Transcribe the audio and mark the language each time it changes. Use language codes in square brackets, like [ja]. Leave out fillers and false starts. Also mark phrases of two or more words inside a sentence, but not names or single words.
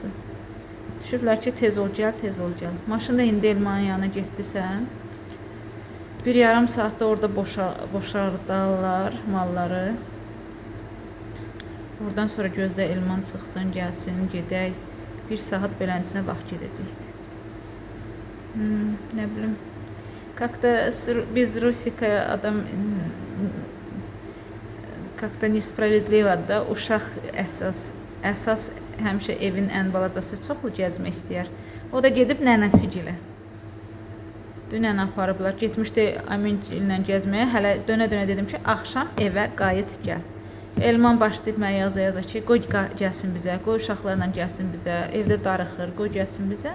[az] Düşüblər ki, tez ol gəl. Maşında indi Elmanın yanına getdisən, 1,5 saatda orada boşardarlar malları. Oradan sonra gözlə Elman çıxsın, gəlsin, gedək. 1 saat beləntisinə vaxt gedəcəkdir. Ne bileyim. [ru] Как-то без Русика [az] adam [ru] как-то несправедливо [az] da, uşaq əsas həmişə evin ən balacası çoxlu gəzmək istəyər. O da gedib nənəsi gilə. Dünən aparıblar. Getmişdi Amincillə gəzməyə. Hələ dönə dedim ki, axşam evə qayıt gəl. Elman başlayıb mənə yaza ki, qoy gəlsin bizə, qoy uşaqlarla gəlsin bizə, evdə darıxır, qoy gəlsin bizə.